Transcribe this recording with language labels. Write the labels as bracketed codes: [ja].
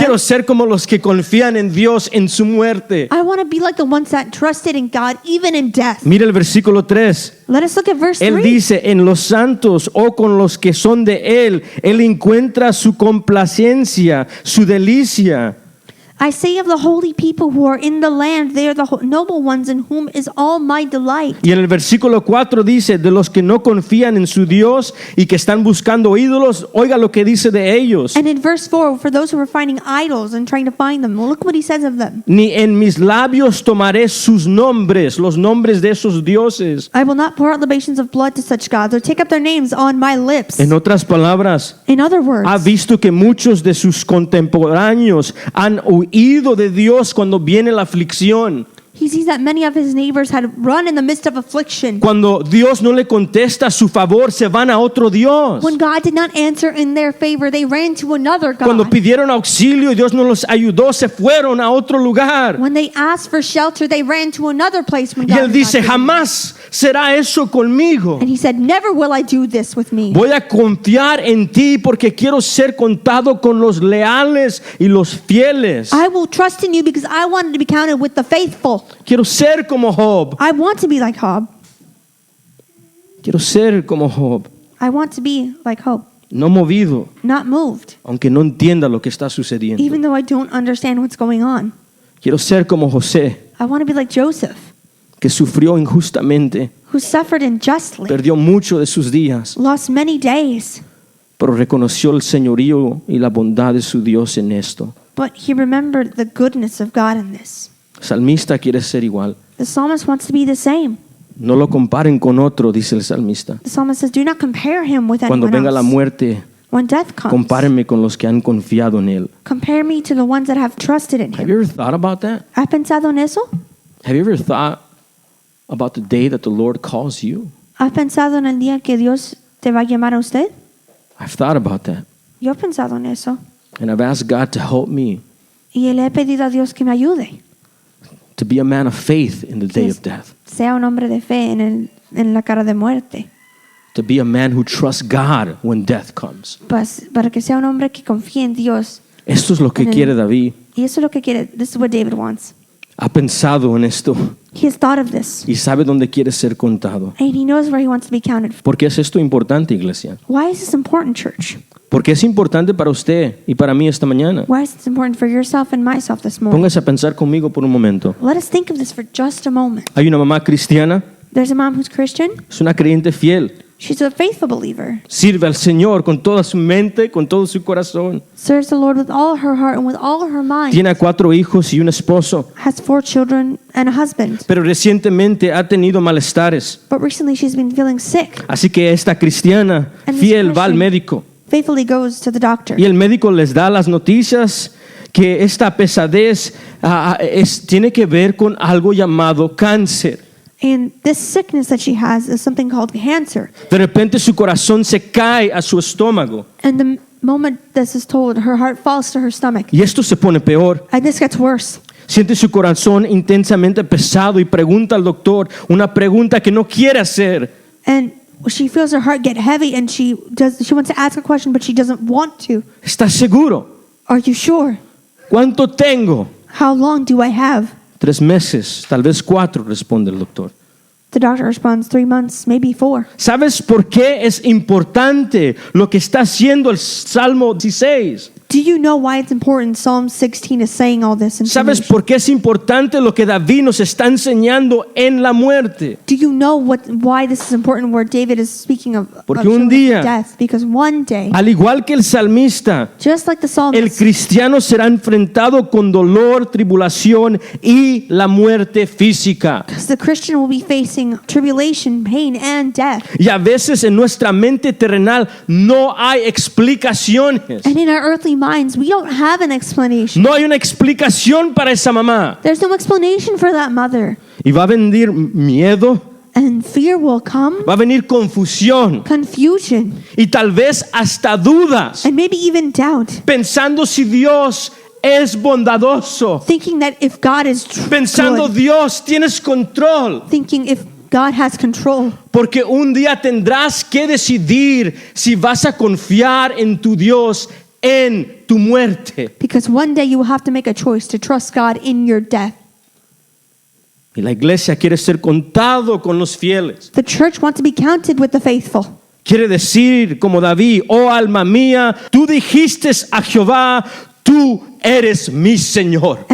[es] quiero ser como los que confían en Dios en su muerte. [en] I want to be like the ones that trusted in God even in death. [es] Mira el versículo 3. [en] Let us look at verse [es] Él [en] 3. [es] dice, en los santos o con los que son de él encuentra su complacencia, su delicia. [en] I say of the holy people who are in the land, they are the noble ones in whom is all my delight. [es] Y en el versículo 4 dice, de los que no confían en su Dios y que están buscando ídolos, oiga lo que dice de ellos. [en] And in verse 4, for those who are finding idols and trying to find them, look what he says of them. [es] Ni en mis labios tomaré sus nombres, los nombres de esos dioses. [en] I will not pour out libations of blood to such gods or take up their names on my lips. [es] En otras palabras, [en] In other words, [es] ha visto que muchos de sus contemporáneos han huido de Dios cuando viene la aflicción. [en] he sees that many of his neighbors had run in the midst of affliction. [es] Cuando Dios no le contesta a su favor, se van a otro Dios. [en] When God did not answer in their favor, they ran to another God. [es] Cuando pidieron auxilio y Dios no los ayudó, se fueron a otro lugar. [en] When they asked for shelter, they ran to another place. When [es] Y [en] God [es] él [en] did not [es] dice, [en] give them. [es] jamás será eso conmigo. [en] And he said, never will I do this with me. [es] Voy a confiar en ti porque quiero ser contado con los leales y los fieles. [en] I will trust in you because I wanted to be counted with the faithful. [es] Quiero ser como Job. [en] I want to be like Job. [es] Quiero ser como Job. [en] I want to be like Job, [es] No movido, [en] not moved, [es] aunque no entienda lo que está sucediendo. [en] even though I don't understand what's going on. [es] Quiero ser como José, [en] I want to be like Joseph, [es] que sufrió injustamente, [en] who suffered unjustly, [es] perdió mucho de sus días, [en] lost many days, [es] pero reconoció el señorío y la bondad de su Dios en esto. [en] but he remembered the goodness of God in this. [es] El salmista quiere ser igual. [en] The psalmist wants to be the same. [es] No lo comparen con otro, dice el salmista. [en] The psalmist says, do not compare him with [es] Cuando [en] anyone [es] venga la [en] else. [es] muerte, [en] When death comes, [es] compárenme con los que han confiado en él. [en] compare me to the ones that have trusted in Have him. you ever thought about that? [es] ¿Has pensado en eso? [en] Have you ever thought about the day that the Lord calls you? [es] ¿Has pensado en el día que Dios te va a llamar a usted? [en] I've thought about that. [es] Yo he pensado en eso. [en] And I've asked God to help me [es] Y le he pedido a Dios que me ayude. [en] to be a man of faith in the day Yes. of death. [es] Sea un hombre de fe en la cara de muerte. [en] To be a man who trusts God when death comes. [es] Para que sea un hombre que confíe en Dios. Esto es lo que En el- quiere David. Y eso es lo que quiere. [en] This is what David wants. [es] Ha pensado en esto [en] He has thought of this. [es] y sabe dónde quiere ser contado. [en] And he knows where he wants to be counted. [es] ¿Por qué es esto importante, iglesia? [en] Why is this important, church? [es] Porque es importante para usted y para mí esta mañana. [en] Why is this important for yourself and myself this morning? [es] Póngase a pensar conmigo por un momento. [en] Let us think of this for just a moment. [es] Hay una mamá cristiana, [en] There's a mom who's Christian. [es] es una creyente fiel. [en] She's a faithful believer. [es] Sirve al Señor con toda su mente, con todo su corazón. [en] Serves the Lord with all her heart and with all her mind. [es] Tiene 4 hijos y un esposo. [en] Has 4 children and a husband. [es] Pero recientemente ha tenido malestares. [en] But recently she's been feeling sick. [es] Así que esta cristiana [en] And this [es] fiel va al [en] Christian [es] médico. [en] faithfully goes to the doctor. [es] Y el médico les da las noticias que esta pesadez tiene que ver con algo llamado cáncer. [en] And this sickness that she has is something called cancer. [es] De repente su corazón se cae a su estómago. [en] And the moment this is told, her heart falls to her stomach. [es] Y esto se pone peor. [en] And this gets worse. [es] Siente su corazón intensamente pesado y pregunta al doctor una pregunta que no quiere hacer. [en] And she feels her heart get heavy and she wants to ask a question, but she doesn't want to. [es] ¿Estás seguro? [en] Are you sure? [es] ¿Cuánto tengo? [en] How long do I have? [es] 3 meses, tal vez 4, responde el doctor. [en] The doctor responds, 3 months, maybe 4. [es] ¿Sabes por qué es importante lo que está haciendo el Salmo 16? [en] Do you know why it's important? Psalm 16 is saying all this [es] ¿Sabes [en] information. [es] por qué es importante lo que David nos está enseñando en la muerte? [en] Do you know why this is important where David is speaking of [es] Porque [en] showing [es] un día- [en] death? Because one day, [es] Al igual que el salmista, [en] just like the [es] el [en] psalmist, [es] cristiano será enfrentado con dolor, tribulación y la muerte física. [en] the Christian will be facing tribulation, pain, and death. [es] Y a veces en nuestra mente terrenal no hay explicaciones. [en] And in our earthly minds, we don't have an explanation. [es] No hay una explicación para esa mamá. [en] There's no explanation for that mother. [es] Y va a venir miedo, [en] And fear will come, [es] Va a venir confusión [en] confusion, [es] y tal vez hasta dudas, [en] and maybe even doubt. [es] pensando si Dios es bondadoso, [en] Thinking that if God is [es] pensando [en] good, [es] Dios tienes control. [en] thinking if God has control. [es] Porque un día tendrás que decidir si vas a confiar en tu Dios en tu muerte. [en] Because one day you will have to make a choice to trust God in your death. [es] Y la iglesia quiere ser contado con los fieles. [en] The church wants to be counted with the faithful. [es] Quiere decir como David, oh alma mía, tú dijiste a Jehová, tú eres mi Señor.